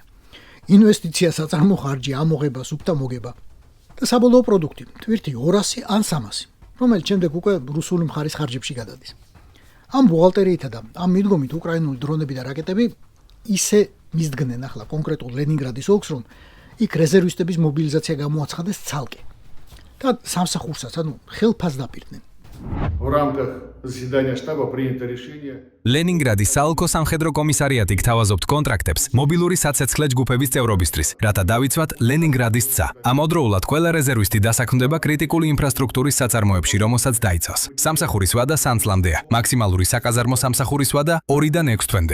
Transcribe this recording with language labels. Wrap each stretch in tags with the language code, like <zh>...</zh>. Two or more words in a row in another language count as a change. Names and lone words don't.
<ka>ინვესტიცია საწარმო ხარჯი, ამოღება, სუფთა მოგება და საბოლოო პროდუქტი, თვირთი 200 ან 300, რომელიც შემდეგ უკვე რუსული მხარის ხარჯებში გადადის. ამ ბუღალტერიითა და ამ მიდგომით უკრაინული დრონები და რაკეტები ისე მისდგნენ ახლა კონკრეტულ ლენინგრადის ოლქს, რომ იქ რეზერვისტების მობილიზაცია გამოაცხადეს ცალკე. და სამსახურსაც, ხელფას დაპირდნენ.</ka> <ru>В рамках заседания штаба принято решение.</ru> <ka>ლენინგრადის საოლქო სამხედრო კომისარიატი გთავაზობთ კონტრაქტებს მობილური საცეცხლე ჯგუფების წევრობისთვის, რათა დავიცვათ ლენინგრადის ცა. ამავდროულად ყველა რეზერვისტი დასაქმდება კრიტიკული ინფრასტრუქტურის საწარმოებში, რომელსაც დაიცავს. სამსახურის ვადა სანწლამდეა. მაქსიმალური საკაზარმო სამსახურის ვადა 2-დან 6 თვემდე.</ka>